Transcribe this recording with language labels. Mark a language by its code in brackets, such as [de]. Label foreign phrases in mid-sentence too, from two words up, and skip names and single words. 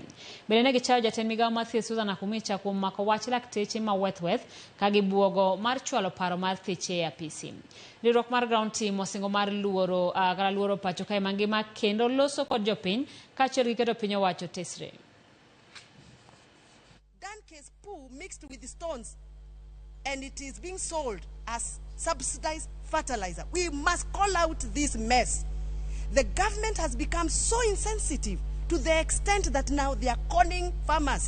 [luo] Bende ne gichayo jatend migawo mar thieth Susan Nakhumicha kuom mako wach lakteche ma wethweth ka gibuogo mar chwalo paro mar thiche e apisi. Riwruok mar ground team osingo mar luoro pacho kae mangima kendo loso kod jopiny kaachiel gi keto piny owacho tesre. [en] Case poo mixed with stones and it is being sold as subsidized fertilizer. We must call out this mess. The government has become so insensitive to the extent that now they are conning farmers.